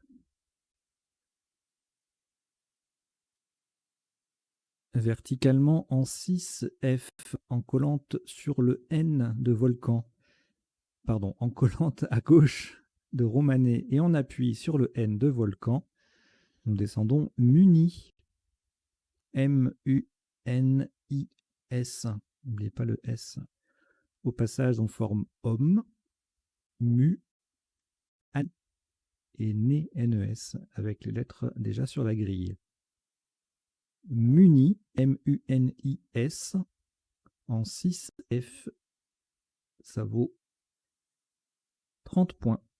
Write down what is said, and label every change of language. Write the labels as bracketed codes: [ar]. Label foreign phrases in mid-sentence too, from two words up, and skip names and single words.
[fr] Verticalement en 6F, en collante sur le N de Volcan. Pardon, en collante à gauche de Romanet et en appui sur le N de Volcan. Nous descendons Muni. M-U-N-I-S. N'oubliez pas le S. Au passage, on forme homme, mu, an et né, N-E-S, avec les lettres déjà sur la grille. Muni, M-U-N-I-S, en 6F, ça vaut 30 points.